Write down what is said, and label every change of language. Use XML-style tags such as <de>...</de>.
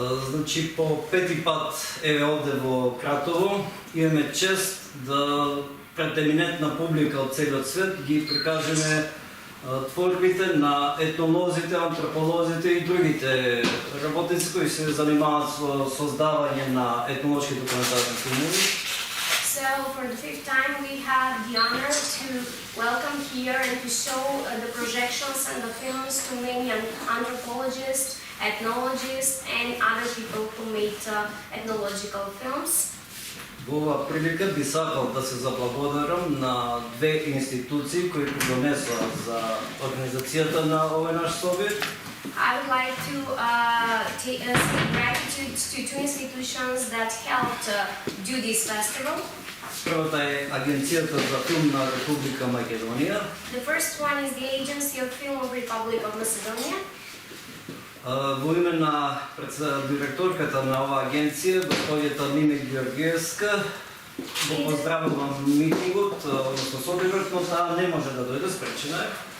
<mk>Значи по пети пат еве овде во Кратово имаме чест да пред еминентна публика од целиот свет ги прикажеме творбите на етнолозите, антрополозите и другите работници кои се занимаваат со создавање на етнолошки документарни филмови.</mk> <en>So for the 5th time we have the honor to welcome here and to show the projections and the films to many anthropologists, ethnologists and other people who made ethnological films.</en> <mk>Во оваа прилика би сакал да се заблагодарам на две институции кои придонесоа за организацијата на овој наш собир.</mk> <en>I would like to say gratitude to two institutions that helped do this festival.</en> <mk>Првата е Агенцијата за филм на Република Македонија.</mk> <en>The first one is the Agency of Film of Republic of Macedonia.</en> <mk>Во име на директорката на оваа агенција, господјата Мими Георгиевска, го поздравувам митингот, односно собирот, но таа не може да дојде, спречена е.</mk>